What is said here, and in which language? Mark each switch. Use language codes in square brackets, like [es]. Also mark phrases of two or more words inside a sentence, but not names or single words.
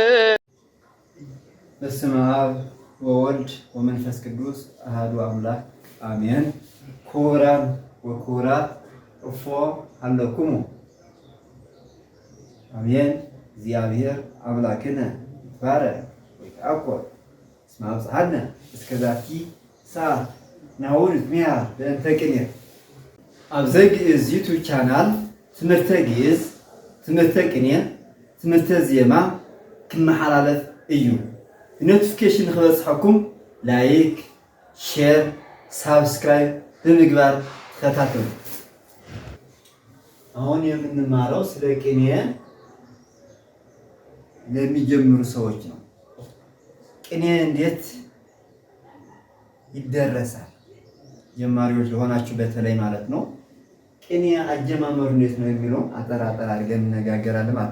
[gez] በስመ አብ ወወልድ ወመንፈስ ቅዱስ አሐዱ አምላክ አሜን። ክቡራን ወክቡራት እፎ ሀለኩሙ አሜን። እግዚአብሔር አምላክነ ይትባረክ ወይትዐቆብ እስመ አብጽሐነ እስከ ዛቲ ሰዓት ናሁ [ti] ንትሚያ በእንተ ቅኔ። አብዘ ግዕዝ ዩቱብ ቻናል ትምህርተ ግዕዝ፣ ትምህርተ ቅኔ፣ ትምህርተ ዜማ ክመሓላለፍ እዩ። ኖቲፊኬሽን ንክበፅሐኩም [en] like, share, subscribe [ti] በምግባር ተከታተሉ። [am] አሁን የምንማረው ስለ ቅኔ ለሚጀምሩ ሰዎች ነው። ቅኔ እንዴት ይደረሳል? ጀማሪዎች ለሆናችሁ በተለይ ማለት ነው። ቅኔ አጀማመሩ እንዴት ነው የሚለው አጠር አድርገን እንነጋገራለን ማለት